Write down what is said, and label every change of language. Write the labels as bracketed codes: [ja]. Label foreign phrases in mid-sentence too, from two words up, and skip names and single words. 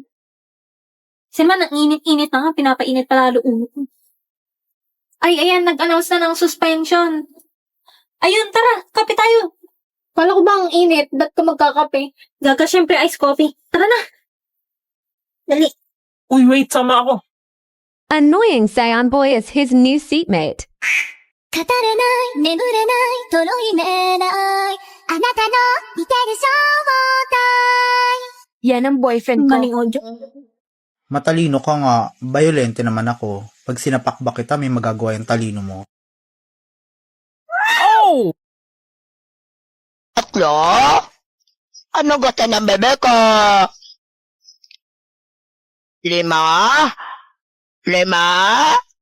[tl] Kasi naman, ang init-init na nga. Pinapainit pa lalo ulo ko. Ay, ayan, nag-announce na ng suspension. Ayun, tara, kape tayo. Kala ko ba ang init? Ba't ka magkakape? Gaga, syempre, [en] iced coffee. [tl] Tara na. Dali. Uy, wait, sama ako. [en] Annoying Saiyan Boy is his new seatmate. [ja] 語れない眠れないとろいめないあなたの似てる正体 [tl] Yan ang boyfriend ko. Galing audio. Matalino ka nga, violente naman ako. Pag sinapakbak kita, may magagawa yung talino mo. Oh! Tatlo? Ano gusto ng bebe ko? 5? 5?